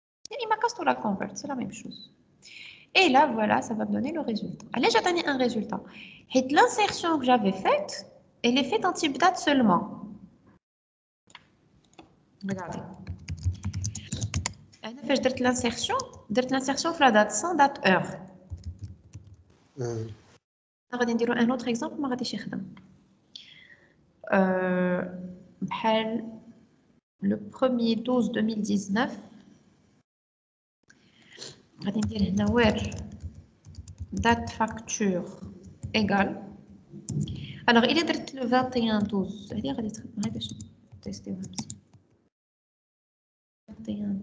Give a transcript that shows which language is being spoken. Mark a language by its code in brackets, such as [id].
[fr] Et ma cast ou la convert, c'est la même chose. Et là, voilà, ça va me donner le résultat. Allez, j'ai donné un résultat. Et l'insertion que j'avais faite, elle est faite en type date seulement. Regardez. [ar] أنا فاش درت [fr] l'insertion [ar] في [fr] la date sans date heure. [ar] غادي نديرو [fr] un autre exemple [ar] ما غاديش يخدم. بحال [fr] le 1er 12 2019 [ar] غادي ندير هنا [fr] where date facture égale. Alors il est [ar] درت [fr] le [ar] 21 12 هذه غادي تخدم غير باش نتيستيوها مزيان.